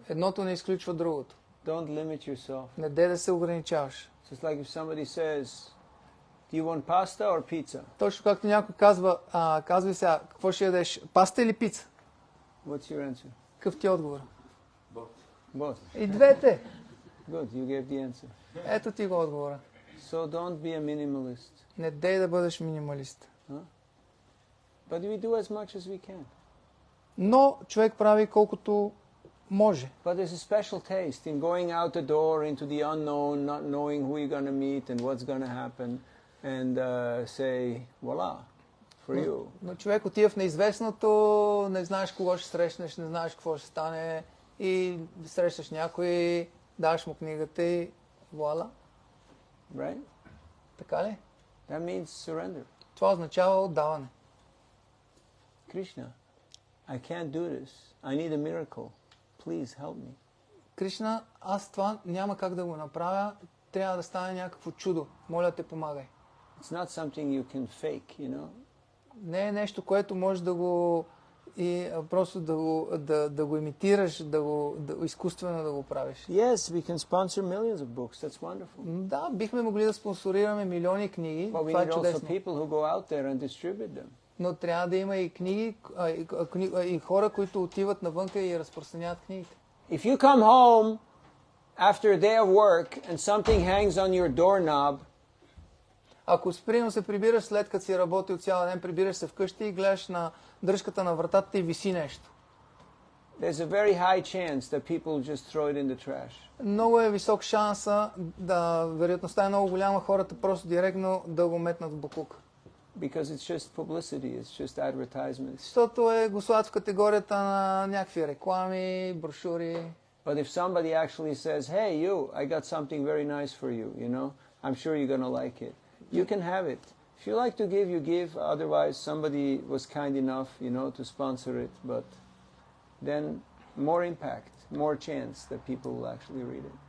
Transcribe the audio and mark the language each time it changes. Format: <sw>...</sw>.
<bg>Едното не изключва другото.</bg> <en>Don't limit yourself.</en> <bg>Не дай да се ограничаваш.</bg> <en>It's like if somebody says, do you want pasta or pizza?</en> <bg>Точно както някой казва сега, какво ще ядеш, паста или пица?</bg> <en>What's your answer?</en> <bg>Какъв ти е отговор?</bg> <en>Both.</en> <bg>И двете.</bg> <en>Good, you gave the answer.</en> <bg>Ето ти го отговора.</bg> <en>So don't be a minimalist.</en> <bg>Не дей да бъдеш минималист. Huh?</bg> <en>But we do as much as we can.</en> <bg>Но човек прави колкото може.</bg> <en>But there's a special taste in going out the door into the unknown, not knowing who you're going to meet and what's going to happen, and say, voila, for you.</en> <bg>Но човек отива в неизвестното, не знаеш кого ще срещнеш, не знаеш какво ще стане и срещаш някой, даваш му книгата и вуала.</bg> <en>Right?</en> <bg>Така ли?</bg> <en>That means surrender.</en> <bg>Това означава отдаване.</bg> <en>Krishna, I can't do this. I need a miracle. Please help me.</en> <bg>Кришна, аз това няма как да го направя, трябва да стане някакво чудо. Моля те, помагай.</bg> <en>It's not something you can fake, you know.</en> <bg>Не е нещо, което можеш да го просто да го имитираш, изкуствено да го правиш.</bg> <en>Yes, we can sponsor millions of books. That's wonderful.</en> <bg>Да, бихме могли да спонсорираме милиони книги.</bg> <en>But we</en> <bg>Това е</bg> <en>need also</en> <bg>чудесно.</bg> <en>people who go out there and distribute them.</en> <bg>Но трябва да има и книги, и хора, които отиват навънка и разпространяват книгите.</bg> <en>If you come home after a day of work and something hangs on your doorknob,</en> <bg>Ако примерно се прибираш след като си работил цял ден, прибираш се вкъщи и гледаш на дръжката на вратата и виси нещо.</bg> <en>there's a very high chance that people just throw it in the trash.</en> <bg>Много е висок шанса, вероятността е много голяма хората просто директно да го метнат в боклук.</bg> <en>Because it's just publicity, it's just advertisements.</en> <bg>Защото го слагат в категорията на някакви реклами, брошури.</bg> <en>But if somebody actually says, hey, you, I got something very nice for you, you know, I'm sure you're going to like it. You can have it. If you like to give, you give. Otherwise, somebody was kind enough, you know, to sponsor it. But then more impact, more chance that people will actually read it.</en>